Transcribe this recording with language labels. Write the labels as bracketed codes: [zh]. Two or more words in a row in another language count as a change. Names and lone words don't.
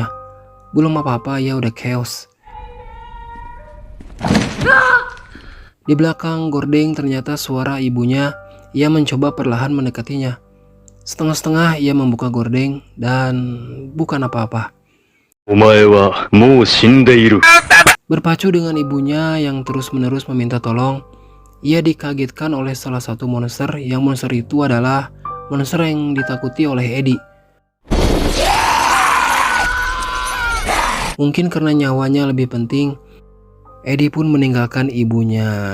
[id] Belum apa-apa, ia udah chaos. Di belakang gordeng ternyata suara ibunya. Ia mencoba perlahan mendekatinya. Setengah-setengah ia membuka gordeng dan bukan apa-apa. [ja] お前はもう死んでいる。 [id] Berpacu dengan ibunya yang terus-menerus meminta tolong, ia dikagetkan oleh salah satu monster yang monster itu adalah monster yang ditakuti oleh Eddie. Mungkin karena nyawanya lebih penting, Eddie pun meninggalkan ibunya.